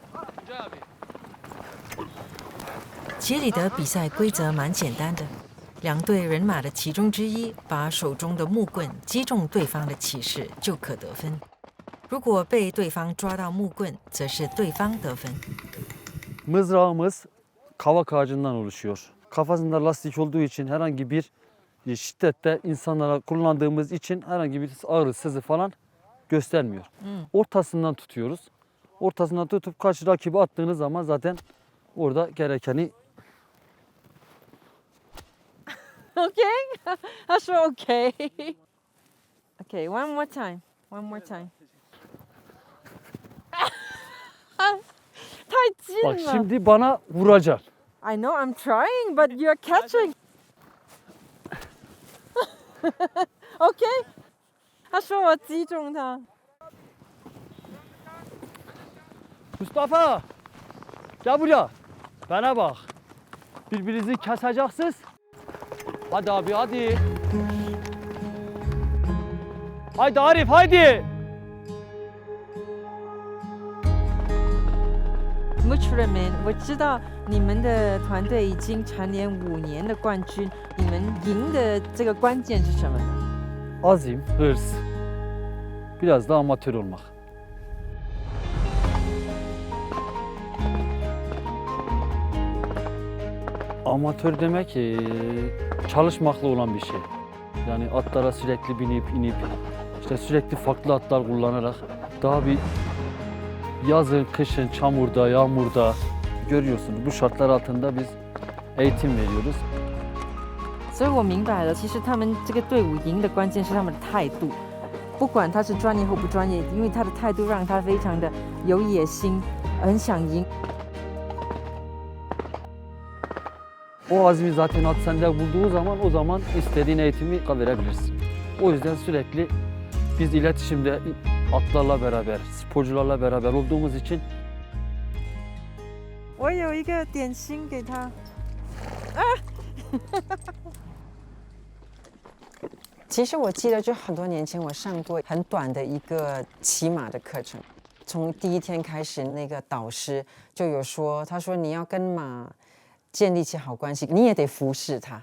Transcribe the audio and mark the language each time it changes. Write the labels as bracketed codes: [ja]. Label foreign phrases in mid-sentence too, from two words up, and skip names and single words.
[zh] 杰里德比赛规则蛮简单的。2队人马的其中之一把手中的木棍击中对方的骑士就可得分，如果被对方抓到木棍，则是对方得分。 [tr] Mızrağımız kavak ağacından oluşuyor. Kafasında lastik olduğu için herhangi bir şiddette insanlara kullandığımız için herhangi bir ağrı, sızı falan göstermiyor. Ortasından tutuyoruz. ortasından tutup karşı rakibi attığınız zaman zaten orada gerekeni [en] Okay? [zh] 他说 [en] OK。Okay, one more time. One more time. [zh] 太近 [tr] bak [zh] 了。 [tr] şimdi bana vuracaksın. [en] I know I'm trying, but you're catching. Okay? [zh] 他说我击中他。 [tr] Mustafa gel buraya. Bana bak. Birbirinizi keseceksiniz. Hadi abi hadi. Haydi Arif haydi. Muchraman， [zh] 我知道你们的团队已经蝉联5年的冠军，你们赢的这个关键是什么呢？ [tr] Azim, hırs. Biraz da amatör olmak. Amatör demek çalışmakla olan bir şey. Yani atlara sürekli binip inip işte sürekli farklı atlar kullanarak daha bir yazın, kışın, çamurda, yağmurda görüyorsunuz. Bu şartlar altında biz eğitim veriyoruz. [zh] 所以我明白了，其实他们这个队伍赢的关键是他们的态度，不管他是专业或不专业，因为他的态度让他非常的有野心，很想赢。 [tr] O azmi zaten at sende bulduğu zaman o zaman istediğin eğitimi verebilirsin. O yüzden sürekli biz iletişimde atlarla beraber, sporcularla beraber olduğumuz için [zh] 我有一个点心给他。其实我记得，就很多年前我上过很短的一个骑马的课程。从第一天开始，那个导师就有说，他说你要跟马建立起好关系，你也得服侍它。